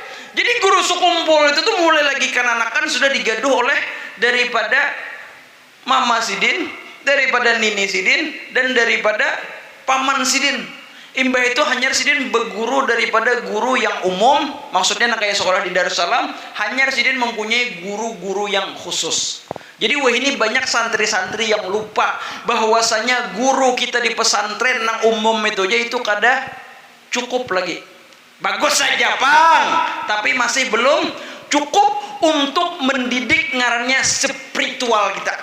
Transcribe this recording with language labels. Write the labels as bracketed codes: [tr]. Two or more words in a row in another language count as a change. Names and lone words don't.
[id] Jadi guru sekumpul itu tuh mulai lagi kan sudah digaduh oleh daripada Mama Sidin, daripada Nini Sidin, dan daripada Paman Sidin. Imbah itu hanya sidin berguru daripada guru yang umum, maksudnya kayak sekolah di Darussalam, hanya sidin mempunyai guru-guru yang khusus. Jadi wah ini banyak santri-santri yang lupa bahwasanya guru kita di pesantren yang umum itu aja itu [bjn] kada cukup lagi. [id] Bagus saja Bang, tapi masih belum cukup untuk mendidik ngarannya spiritual kita.